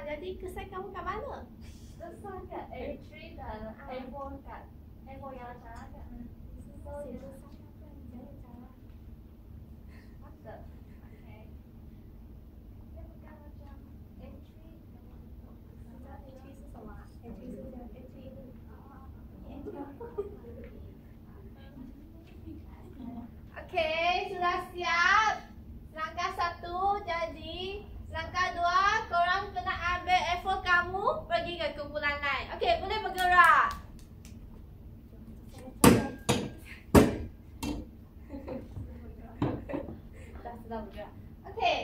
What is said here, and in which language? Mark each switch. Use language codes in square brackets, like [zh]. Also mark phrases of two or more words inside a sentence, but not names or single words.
[ms] Jadi kesan kamu kat mana? Kesan kat A3 dan A4 kat A4 yang cara kat mana? Ada. Okey. Dia bukan macam A3 [zh] A3 是什么？A3 是什么 ？A3 [ms] Okey, sudah siap. Langkah 1 jadi. Langkah 2, korang kena ambil A4 kamu pergi ke kumpulan lain. Okey, boleh bergerak. Sudah bergerak. Okey.